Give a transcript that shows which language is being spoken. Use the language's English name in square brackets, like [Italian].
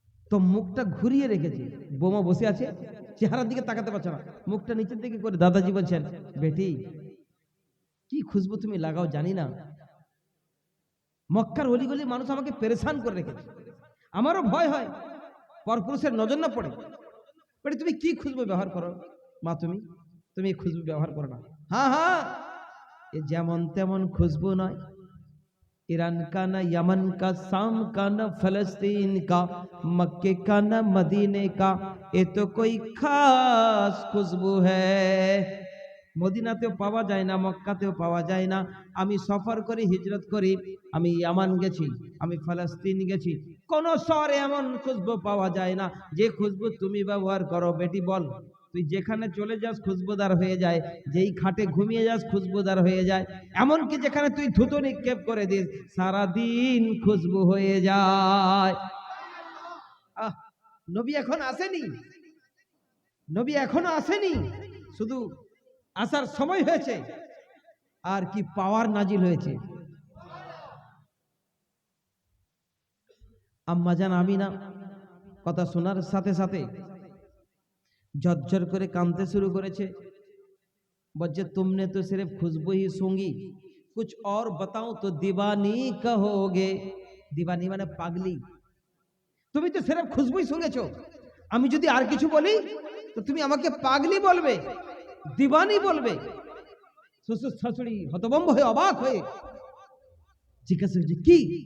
[Bangla] তো মুখটা ঘুরিয়ে রেখেছে, বোমা বসে আছে, চেহারার দিকে তাকাতে পারছে না, মুখটা নিচের দিকে করে দাদাজি বলছেন, বেটি কি খুশবু তুমি লাগাও জানি না, মক্কার অলিগলি মানুষ আমাকে পেরেশান করে রেখেছে, আমারও ভয় হয় পরপুরুষের নজর না পড়ে। বেটি তুমি কি খুশবু ব্যবহার করো মা? তুমি খুশবু ব্যবহার করো না। হ্যাঁ হ্যাঁ, এ যেমন তেমন খুশবু নয়, [Hindi] ईरान का ना यमन का, शाम का ना फलस्तीन का, मक्के का ना मदीने का, ये तो कोई खास खुशबू है। [Bangla] মদিনাতেও পাওয়া যায় না, মক্কাতেও পাওয়া যায় না। আমি সফর করি, হিজরত করি, আমি ইয়ামান গেছি, আমি ফলস্তিন গেছি, কোন শহরে এমন খুশবু পাওয়া যায় না যে খুশবু তুমি ব্যবহার করো। বেটি বল, তুই যেখানে চলে যাস খুশবুদার হয়ে যায়, যেই খাটে ঘুমিয়ে যাস খুশবুদার হয়ে যায়, এমনকি যেখানে তুই থুতু নিক্ষেপ করে দিস সারাদিন খুশবু হয়ে যায়। আহ, নবী এখন আসেনি, নবী এখনো আসেনি, শুধু আসার সময় হয়েছে, আর কি পাওয়ার নাজিল হয়েছে। আম্মাজান আমিনা কথা শোনার সাথে সাথে ঝরঝর করে কাঁদতে শুরু করেছে। বলছে [Hindi] तुमने तो सिर्फ खुशबू ही सूंघी, कुछ और बताओ तो दीवानी कहोगे। [Bangla] दीवानी মানে পাগলি। তুমি তো সিরেফ খুশবুই শুনেছো, আমি যদি আর কিছু বলি তো তুমি আমাকে পাগলি বলবে, দিবানি বলবে। শ্বশুর শাশুড়ি হতভম্ব হয়ে অবাক হয়ে জিজ্ঞাসা করছে কি?